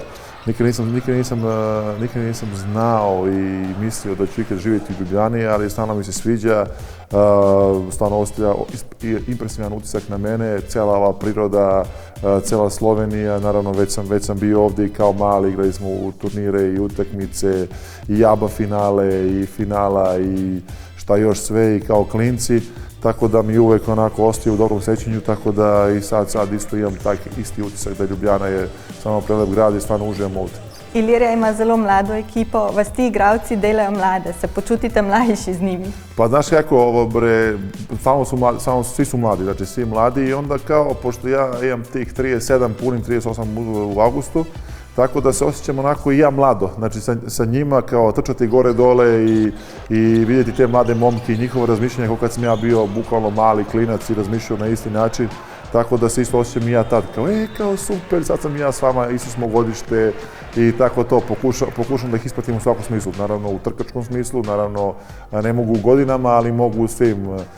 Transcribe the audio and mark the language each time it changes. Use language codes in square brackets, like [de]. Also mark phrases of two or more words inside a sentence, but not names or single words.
[sr] Nikad nisam znao i mislio da ću ikad živjeti u Ljubljani, ali stvarno mi se sviđa, stvarno ostavlja impresivan utisak na mene, cijela ova priroda, cijela Slovenija, naravno već sam bio ovdje i kao mali, igrali smo u turnire i utakmice i ABA finale i finala i šta još sve i kao klinci. Tako da mi uvijek onako ostaje u dobrom sjećanju, tako da i sad isto imam taj isti utisak da Ljubljana je samo prelep grad i stvarno uživam ovdje. [sl] Ilirija ima zelo mlado ekipo, vas ti igralci delajo mlade, se počutite mlajši z njimi? [sr] Pa znaš kako, svi su mladi, znači svi mladi i onda kao, pošto ja imam tih 37, punim 38 u avgustu, tako da se osjećam onako i ja mlado, znači sa njima kao trčati gore dole i vidjeti te mlade momke i njihovo razmišljanje kao kad sam ja bio bukvalno mali klinac i razmišljao na isti način, tako da se isto osjećam i ja tad kao super, sad sam ja s vama, isto smo godište i tako to, pokušam da ih ispratim u svakom smislu, naravno u trkačkom smislu, naravno ne mogu u godinama, ali mogu u svim,